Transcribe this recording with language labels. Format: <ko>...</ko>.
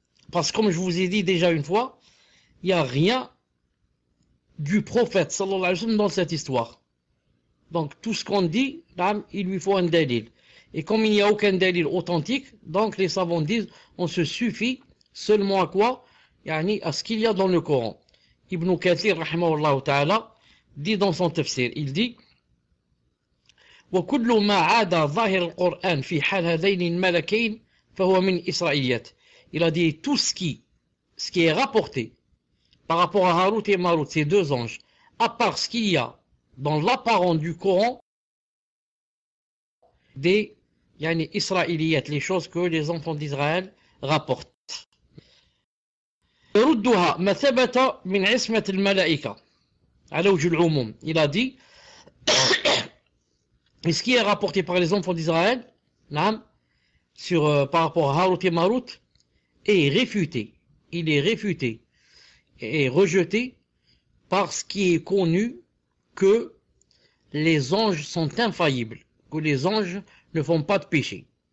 <fr>Parce que comme je vous ai dit déjà une fois, il n'y a rien du prophète sallallahu alayhi wa sallam dans cette histoire. Donc tout ce qu'on dit, il lui faut un dalil. Et comme il n'y a aucun dalil authentique, donc les savants disent, on se suffit seulement à quoi? À ce qu'il y a dans le Coran. Ibn Kathir rahimahullah ta'ala dit dans son tafsir, il dit</fr> <ar>وكل ما عاد ظاهر القرآن في حال هذين الملكين فهو من إسرائيليات.</ar> <fr>Il a dit tout ce qui est rapporté par rapport à Harut et Marut, ces deux anges, à part ce qu'il y a dans l'apparent du Coran, des Israéliyat, les choses que les enfants d'Israël rapportent.</fr> <ar>يردها ما ثبت من عصمة الملائكة على وجه العموم.</ar> <fr>Il a dit et ce qui est rapporté par les enfants d'Israël par rapport à Harut et Marut est réfuté. Il est réfuté et rejeté par ce qui est connu que les anges sont infaillibles, que les anges ne font pas de péché.</fr>